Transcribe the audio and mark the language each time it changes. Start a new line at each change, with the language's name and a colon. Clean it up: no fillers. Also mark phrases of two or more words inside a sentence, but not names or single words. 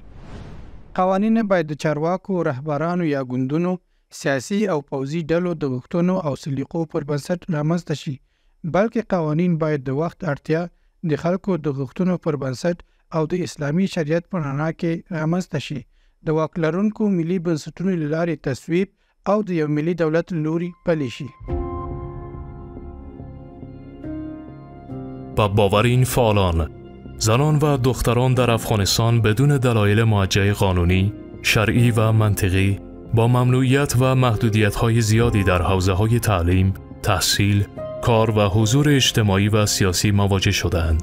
Pashto: قوانین باید د چارواکو، رهبرانو یا ګوندونو، سیاسي او پوځي ډلو د غوښتنو او سلیقو پر بنسټ رامنځته شي، بلکې قوانین باید د وخت اړتیا، د خلکو د غوښتنو پر بنسټ او د اسلامي شریعت په رڼا کې رامنځته شي. د واک لرونکو ملي بنسټونو له لارې تصویب او د یو ملي دولت لوري پلی شي.
Persian: با باور این فعالان، زنان و دختران در افغانستان بدون دلایل موجه قانونی، شرعی و منطقی با ممنوعیت و محدودیت‌های زیادی در حوزه‌های تعلیم، تحصیل، کار و حضور اجتماعی و سیاسی مواجه شدند.